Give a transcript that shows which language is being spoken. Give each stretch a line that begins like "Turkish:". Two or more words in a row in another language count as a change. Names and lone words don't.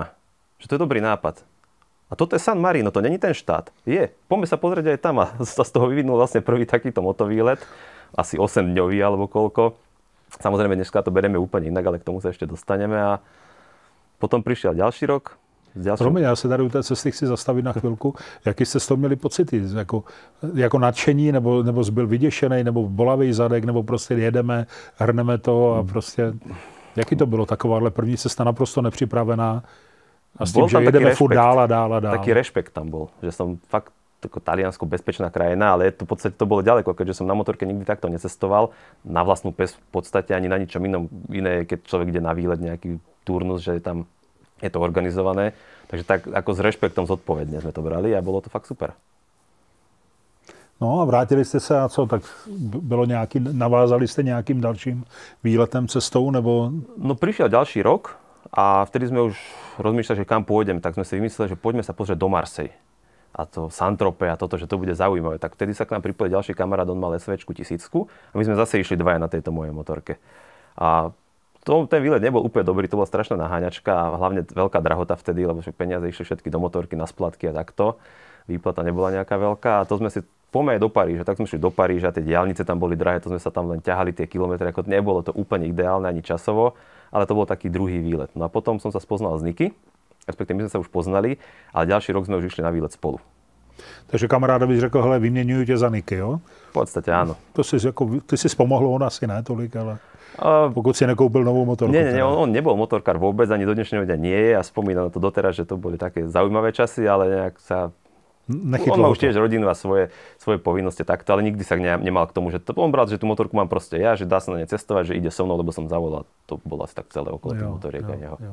Slovak: Že to je dobrý nápad. A toto je San Marino, to není ten štát. Je, poďme sa pozrieť aj tam a sa z toho vyvinul vlastne prvý takýto motovýlet, asi 8-dňový alebo koľko. Samozrejme, dneska to berieme úplne inak, ale k tomu sa ešte dostaneme a potom prišiel ďalší rok.
Czech: Promiň, já se tady u té cesty chci zastavit na chvilku. Jaký jste z toho měli pocity? Jako nadšení, nebo byl vyděšený, nebo bolavý zadek, nebo prostě jedeme, hrneme to a prostě... Jaký to bylo takováhle první cesta naprosto nepřipravená a s tím, že jedeme furt dál a dál a dál?
Slovak: Taký rešpekt tam bol, že som fakt ako Taliansko bezpečná krajina, ale v podstate to bolo ďaleko, keďže som na motorke nikdy takto necestoval, na vlastnú pes v podstate ani na ničom iné, keď človek ide na výlet, nejaký turnus, že tam je to organizované. Takže tak ako s rešpektom zodpovedne sme to brali a bolo to fakt super.
Czech: No a vrátili jste se a co, tak bylo navázali jste nějakým dalším výletem, cestou, nebo?
Slovak: No prišiel ďalší rok a vtedy sme už rozmýšľali, že kam pôjdem, tak sme si vymysleli, že poďme sa pozrieť do Marseille. A to Saint-Tropez a toto, že to bude zaujímavé. Tak vtedy sa k nám pripojil ďalší kamarát, on mal SVčku 1000 a my sme zase išli dvaja na tejto mojej motorke. A ten výlet nebol úplne dobrý, to bola strašná naháňačka a hlavne veľká drahota vtedy, lebo peniaze išli všetky do motorky, na splatky a takto. Výplata nebola nejaká veľká a to sme si poďme do Paríža, tak sme šli do Paríža, tie diaľnice tam boli drahé, to sme sa tam len ťahali tie kilometre, ako nebolo to úplne ideálne ani časovo, ale to bol taký druhý výlet. No a potom som sa spoznal s Niky, respektíve my sme sa už poznali, ale ďalší rok sme už išli na výlet spolu.
Czech: Takže kamarádovi řekl, hele, vyměňuju tě za Niky, jo?
Slovak: V podstate áno.
Czech: Ty si pomohlo, on asi ne tolik, ale pokud si nekoupil novou motorku.
Slovak: Nie, on nebol motorkár vôbec, ani do dnešného dňa nie je a spomínam na to doteraz, že to boli také zaujímavé časy, ale nejak sa... Nechytlo on má už tiež rodinu a svoje povinnosti takto, ale nikdy sa nemal k tomu, že on bral, že tú motorku mám proste ja, že dá sa na ne cestovať, že ide so mnou, lebo som zavolal. To bolo asi tak celé okolo tých motoriek a jeho.